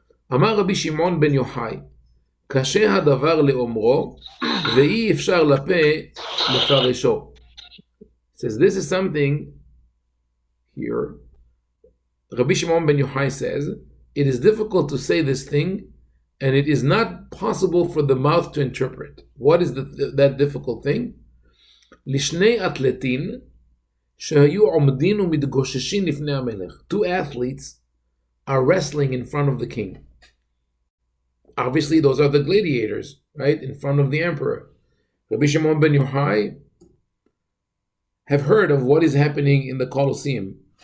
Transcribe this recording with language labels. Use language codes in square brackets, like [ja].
[he] Amar Rabbi Shimon ben Yochai, קשה הדבר לאומרו, ואי אפשר לפה לפרשו. [en] Says this is something here. Rabbi Shimon ben Yochai says, it is difficult to say this thing, and it is not possible for the mouth to interpret. What is that difficult thing? [he] לשני אתלטין שהיו עומדים ומתגוששים לפני המלך. [en] 2 athletes are wrestling in front of the king. Obviously, those are the gladiators, right, in front of the emperor. Rabbi Shimon ben Yochai have heard of what is happening in the Colosseum.